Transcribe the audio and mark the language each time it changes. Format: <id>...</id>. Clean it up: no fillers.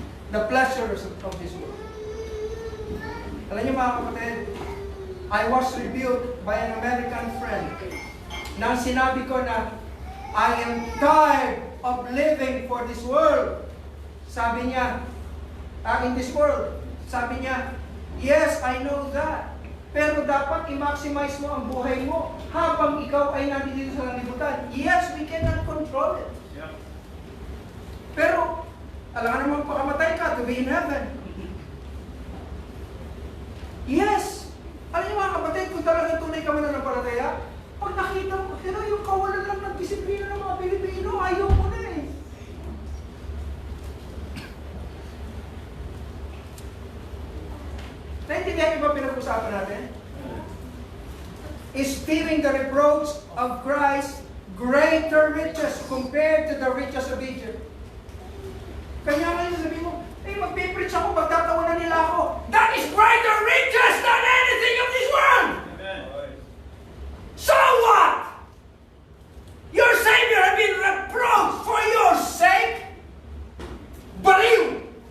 <en>The pleasures of this world.</en> <tl>Alam niyo mga kapatid,</tl> <en>I was rebuked by an American friend</en> <tl>nang sinabi ko na</tl> <en>I am tired of living for this world.</en> <tl>Sabi niya,</tl> <en>in this world. Sabi niya, yes, I know that.</en> <tl>Pero dapat i-maximize mo ang buhay mo habang ikaw ay nandito sa libutan.</tl> <en>Yes, we cannot control it. Yeah.</en> <tl>Pero, alam ka naman pakamatay ka</tl> <en>to be in heaven. Yes!</en> <tl>Alam niyo mga kapatid, kung talagang tunay ka mananampalataya, pag nakita mo, yung kawalan lang ng disiplina ng mga Pilipino, ayaw mo na eh. Naintindihan niyo ba pinag-usapan natin?</tl> <en>Is fearing the reproach of Christ greater riches compared to the riches of Egypt?</en> <tl>Kanya nga yung sabi mo, magpipreach ako, magtatawanan nila ako.</tl> <en>That is greater riches than anything of this world! Amen. So what? Your Savior has been reproached for your sake? Baliw!</en>